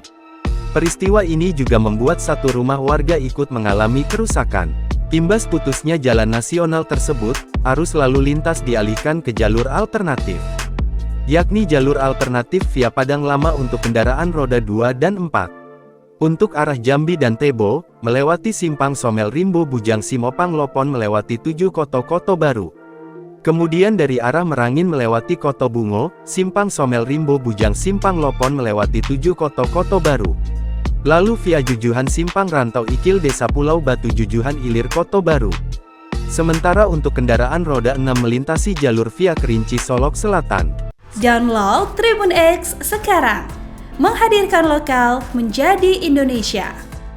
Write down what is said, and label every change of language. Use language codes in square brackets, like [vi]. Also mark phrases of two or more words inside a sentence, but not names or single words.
[id] Peristiwa ini juga membuat satu rumah warga ikut mengalami kerusakan. Imbas putusnya jalan nasional tersebut, arus lalu lintas dialihkan ke jalur alternatif, yakni jalur alternatif via Padang Lama untuk kendaraan roda 2 dan 4. Untuk arah Jambi dan Tebo, melewati Simpang Somel Rimbo Bujang Simopang Lopon melewati 7 Koto Baru. Kemudian dari arah Merangin melewati Koto Bungo, Simpang Somel Rimbo Bujang Simpang Lopon melewati 7 Koto Baru. Lalu via Jujuhan Simpang Rantau Ikil Desa Pulau Batu Jujuhan Ilir Koto Baru. Sementara untuk kendaraan roda 6 melintasi jalur via Kerinci Solok Selatan. Download Tribun X sekarang. Menghadirkan lokal menjadi Indonesia.